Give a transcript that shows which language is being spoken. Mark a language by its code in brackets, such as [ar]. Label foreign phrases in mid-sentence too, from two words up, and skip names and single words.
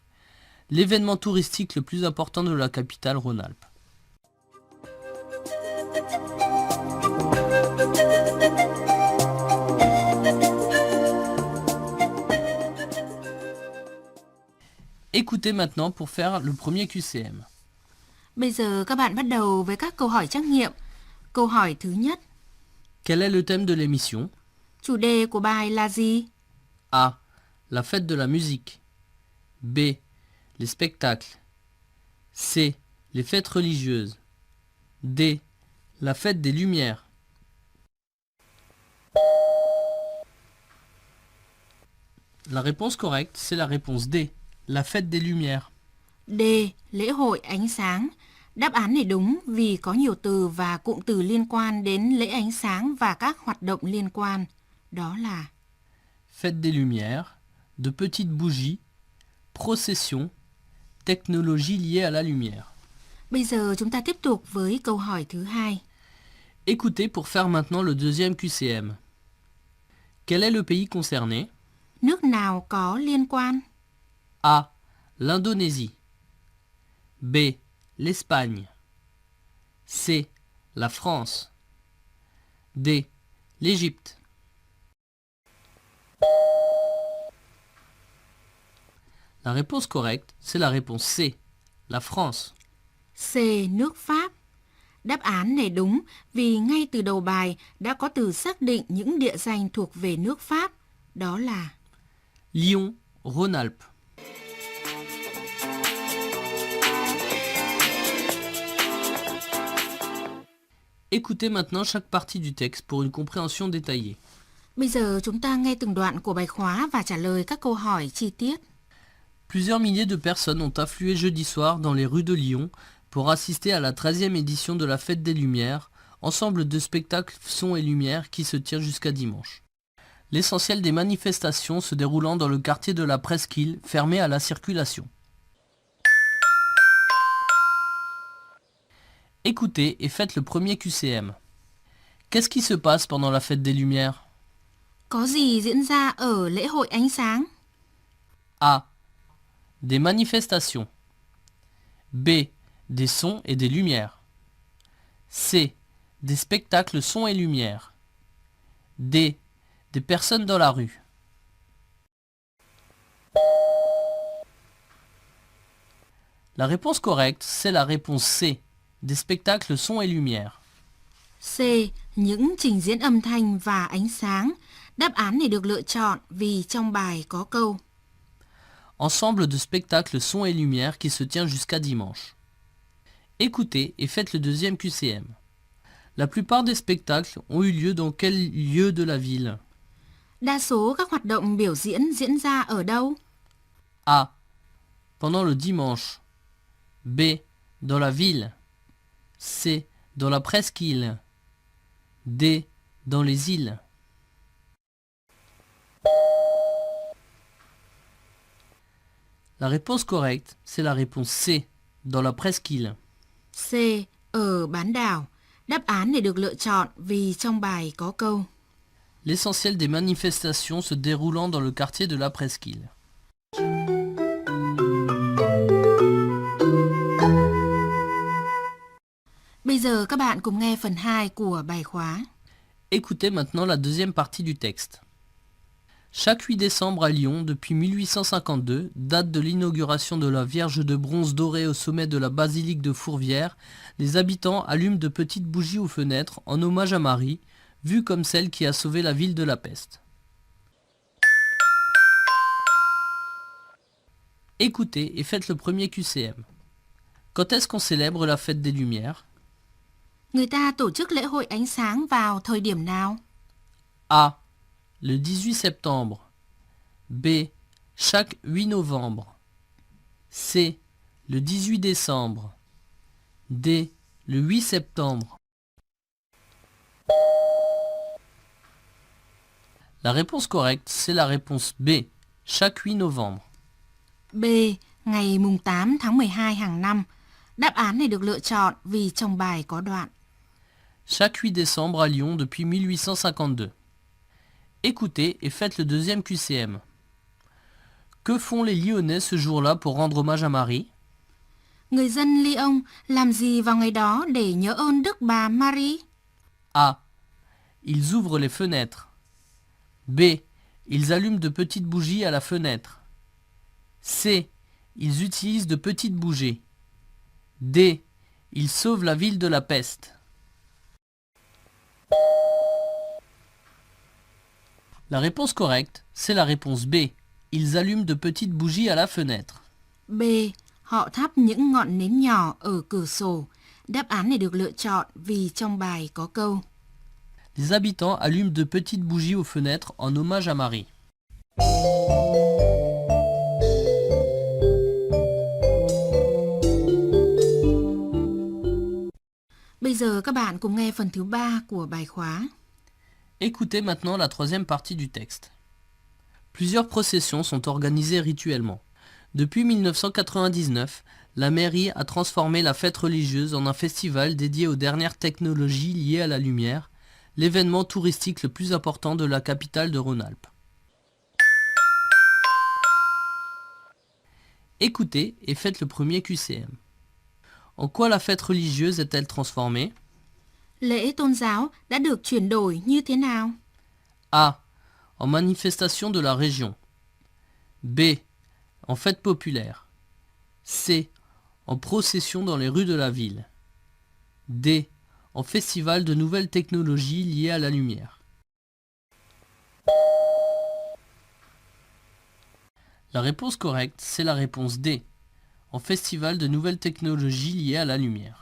[fr] L'événement touristique le plus important de la capitale Rhône-Alpes. Écoutez maintenant pour faire le premier QCM. [vi] Bây giờ các bạn bắt đầu với các câu hỏi trắc nghiệm. Câu hỏi thứ nhất. [fr] Quel est le thème de l'émission? [vi] Chủ đề của bài là gì? [fr] A. La fête de la musique. B. Les spectacles. C. Les fêtes religieuses. D. La fête des Lumières. La réponse correcte, c'est la réponse D. La fête des Lumières. [vi] D. Lễ hội ánh sáng. Đáp án này đúng vì có nhiều từ và cụm từ liên quan đến lễ ánh sáng và các hoạt động liên quan. Đó là [fr] Fête des Lumières, de petites bougies, procession, technologie liée à la lumière. [vi] Bây giờ chúng ta tiếp tục với câu hỏi thứ hai. [fr] Écoutez pour faire maintenant le deuxième QCM. Quel est le pays concerné? [vi] Nước nào có liên quan? [fr] A. L'Indonésie. B. L'Espagne. C. La France. D. L'Égypte. La réponse correcte, c'est la réponse C. La France. [vi] C. Nước Pháp. Đáp án này đúng vì ngay từ đầu bài đã có từ xác định những địa danh thuộc về nước Pháp. Đó là [fr] Lyon, Rhône-Alpes. Écoutez maintenant chaque partie du texte pour une compréhension détaillée. [vi] Bây giờ chúng ta nghe từng đoạn của bài khóa và trả lời các câu hỏi chi tiết. [fr] Plusieurs milliers de personnes ont afflué jeudi soir dans les rues de Lyon pour assister à la 13e édition de la Fête des Lumières, ensemble de spectacles son et lumière qui se tire jusqu'à dimanche. L'essentiel des manifestations se déroulant dans le quartier de la Presqu'île, fermé à la circulation. Écoutez et faites le premier QCM. Qu'est-ce qui se passe pendant la Fête des Lumières? [vi] Có gì diễn ra ở lễ hội ánh sáng? [fr] A. Des manifestations. B. Des sons et des lumières. C. Des spectacles sons et lumières. D. Des personnes dans la rue. La réponse correcte, c'est la réponse C. Des spectacles sons et lumières. [vi] C. Những trình diễn âm thanh và ánh sáng. Đáp án này được lựa chọn vì trong bài có câu [fr] Ensemble de spectacles sons et lumières qui se tient jusqu'à dimanche. Écoutez et faites le deuxième QCM. La plupart des spectacles ont eu lieu dans quel lieu de la ville? [vi] Đa số các hoạt động biểu diễn diễn ra ở đâu? [fr] A. Pendant le dimanche. B. Dans la ville. C. Dans la presqu'île. D. Dans les îles. La réponse correcte, c'est la réponse C. Dans la presqu'île. [vi] C. Ở bán đảo. Đáp án này được lựa chọn vì trong bài có câu [fr] L'essentiel des manifestations se déroulant dans le quartier de la Presqu'île. [vi] Bây giờ các bạn cùng nghe phần 2 của bài khóa. [fr] Écoutez maintenant la deuxième partie du texte. Chaque 8 décembre à Lyon, depuis 1852, date de l'inauguration de la Vierge de bronze dorée au sommet de la basilique de Fourvière, les habitants allument de petites bougies aux fenêtres en hommage à Marie, vue comme celle qui a sauvé la ville de la peste. Écoutez et faites le premier QCM. Quand est-ce qu'on célèbre la fête des Lumières? [vi] Người ta tổ chức lễ hội ánh sáng vào thời điểm nào? [fr] A. Le 18 septembre. B. Chaque 8 novembre. C. Le 18 décembre. D. Le 8 septembre. La réponse correcte, c'est la réponse B. Chaque 8 novembre. [vi] B. Ngày mùng 8 tháng 12 hàng năm. Đáp án này được lựa chọn vì trong bài có đoạn [fr] Chaque 8 décembre à Lyon depuis 1852. Écoutez et faites le deuxième QCM. Que font les Lyonnais ce jour-là pour rendre hommage à Marie? [vi] Người dân Lyon làm gì vào ngày đó để nhớ ơn Đức Bà Marie? [fr] A. Ils ouvrent les fenêtres. B. Ils allument de petites bougies à la fenêtre. C. Ils utilisent de petites bougies. D. Ils sauvent la ville de la peste. La réponse correcte, c'est la réponse B. Ils allument de petites bougies à la fenêtre. [vi] B. Họ thắp những ngọn nến nhỏ ở cửa sổ. Đáp án này được lựa chọn vì trong bài có câu [fr] Les habitants allument de petites bougies aux fenêtres en hommage à Marie. [vi] Bây giờ các bạn cùng nghe phần thứ 3 của bài khóa. [fr] Écoutez maintenant la troisième partie du texte. Plusieurs processions sont organisées rituellement. Depuis 1999, la mairie a transformé la fête religieuse en un festival dédié aux dernières technologies liées à la lumière, l'événement touristique le plus important de la capitale de Rhône-Alpes. Écoutez et faites le premier QCM. En quoi la fête religieuse est-elle transformée? [vi] Lễ tôn giáo đã được chuyển đổi như thế nào? [fr] A. En manifestation de la région. B. En fête populaire. C. En procession dans les rues de la ville. D. en festival de nouvelles technologies liées à la lumière. La réponse correcte, c'est la réponse D, en festival de nouvelles technologies liées à la lumière.